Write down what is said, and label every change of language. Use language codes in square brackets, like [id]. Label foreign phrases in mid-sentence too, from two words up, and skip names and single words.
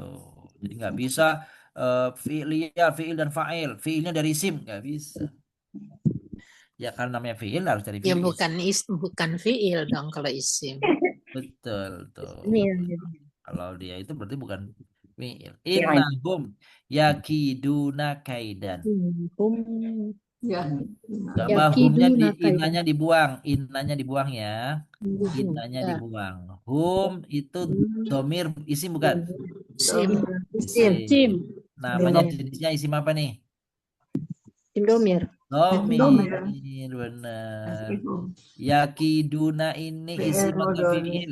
[id] Jadi nggak bisa filia, fiil dan fa'il. Fiilnya dari isim nggak bisa. Ya karena namanya fiil harus dari Ya fiil. bukan fi'il dong kalau isim. Betul tuh. Fiil. Kalau dia itu berarti bukan fiil. Fiil. [ar] إنهم يكيدون كيدا. [id] Ya. Coba humnya [ar] يكيدون كيدا. [id] innanya dibuang, innanya dibuang ya. Innanya Ya. dibuang. Hum itu domir isim bukan? Isim. Isim. Namanya jenisnya isim apa nih? Indomir. Domir, benar. Yakiduna ini isim atau fiil?